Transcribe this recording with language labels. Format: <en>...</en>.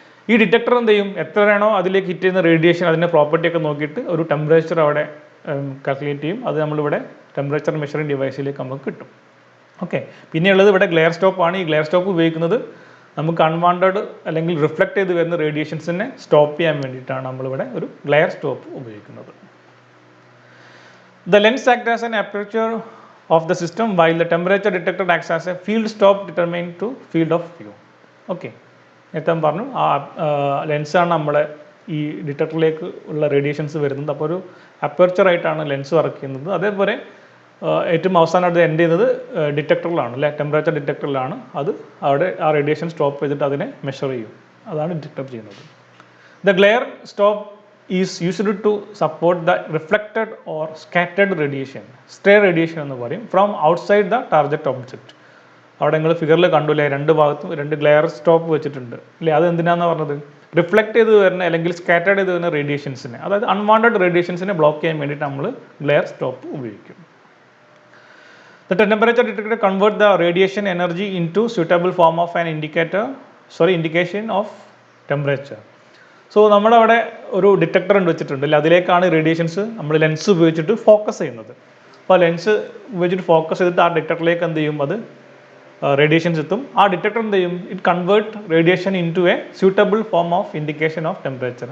<ml>ഈ ഡിറ്റക്ടർ എന്ത് ചെയ്യും, എത്രയാണോ അതിലേക്ക് ഹിറ്റ് ചെയ്യുന്ന റേഡിയേഷൻ, അതിൻ്റെ പ്രോപ്പർട്ടിയൊക്കെ നോക്കിയിട്ട് ഒരു ടെമ്പറേച്ചർ അവിടെ കാൽക്കുലേറ്റ് ചെയ്യും. അത് നമ്മളിവിടെ ടെമ്പറേച്ചർ മെഷറിംഗ് ഡിവൈസിലേക്ക് നമുക്ക് കിട്ടും. ഓക്കെ, പിന്നെയുള്ളത് ഇവിടെ ഗ്ലെയർ സ്റ്റോപ്പാണ്. ഈ ഗ്ലെയർ സ്റ്റോപ്പ് ഉപയോഗിക്കുന്നത് നമുക്ക് അൺവാണ്ടഡ് അല്ലെങ്കിൽ റിഫ്ലക്ട് ചെയ്ത് വരുന്ന റേഡിയേഷൻസിനെ സ്റ്റോപ്പ് ചെയ്യാൻ വേണ്ടിയിട്ടാണ് നമ്മളിവിടെ ഒരു ഗ്ലെയർ സ്റ്റോപ്പ് ഉപയോഗിക്കുന്നത്.</ml> <en>The lens acts as an aperture of the system while the temperature detector acts as a field stop determined to field of view.</en> <ml>Okay, നേരത്തെ പറഞ്ഞു ആ ലെൻസാണ് നമ്മളെ ഈ ഡിറ്റക്ടറിലേക്ക് ഉള്ള റേഡിയേഷൻസ് വരുന്നത്. അപ്പോൾ ഒരു അപ്പർച്ചറായിട്ടാണ് ലെൻസ് വർക്ക് ചെയ്യുന്നത്. അതേപോലെ ഏറ്റവും അവസാനം അത് എൻഡ് ചെയ്യുന്നത് ഡിറ്റക്ടറിലാണ് അല്ലേ, ടെമ്പറേച്ചർ ഡിറ്റക്ടറിലാണ്. അത് അവിടെ ആ റേഡിയേഷൻ സ്റ്റോപ്പ് ചെയ്തിട്ട് അതിനെ മെഷർ ചെയ്യും. അതാണ് ഡിറ്റക്ടർ ചെയ്യുന്നത്.</ml> <en>the glare stop is used to support the reflected or scattered radiation, stray radiation</en> <ml>എന്ന് പറയും,</ml> <en>from outside the target object.</en> <ml>അവിടെ നിങ്ങൾ ഫിഗറിൽ കണ്ടില്ലേ, 2 ഭാഗത്തും 2 ഗ്ലെയർ സ്റ്റോപ്പ് വെച്ചിട്ടുണ്ട് അല്ലേ. അത് എന്തിനാണെന്ന് പറഞ്ഞത്, റിഫ്ലക്ട് ചെയ്ത് വരുന്ന അല്ലെങ്കിൽ സ്കാറ്റേഡ് ചെയ്ത് വരുന്ന റേഡിയേഷൻസിനെ, അതായത് അൺവാണ്ടഡ് റേഡിയേഷൻസിനെ ബ്ലോക്ക് ചെയ്യാൻ വേണ്ടിയിട്ട് നമ്മൾ ഗ്ലെയർ സ്റ്റോപ്പ് ഉപയോഗിക്കും.</ml> <en>The temperature detector convert the radiation energy into suitable form of an indication of temperature.</en> <ml>So നമ്മളവിടെ ഒരു ഡിറ്റക്ടർ വെച്ചിട്ടുണ്ട് അല്ലേ, അതിലേക്കാണ് റേഡിയേഷൻസ് നമ്മൾ ലെൻസ് ഉപയോഗിച്ചിട്ട് ഫോക്കസ് ചെയ്യുന്നത്. അപ്പോൾ ലെൻസ് ഉപയോഗിച്ചിട്ട് ഫോക്കസ് ചെയ്തിട്ട് ആ ഡിറ്റക്ടറിലേക്ക് എന്ത് ചെയ്യും, അത് റേഡിയേഷൻസ് എത്തും. ആ ഡിറ്റക്ടർ എന്ത് ചെയ്യും,</ml> <en>It convert radiation into a suitable form of indication of temperature.</en>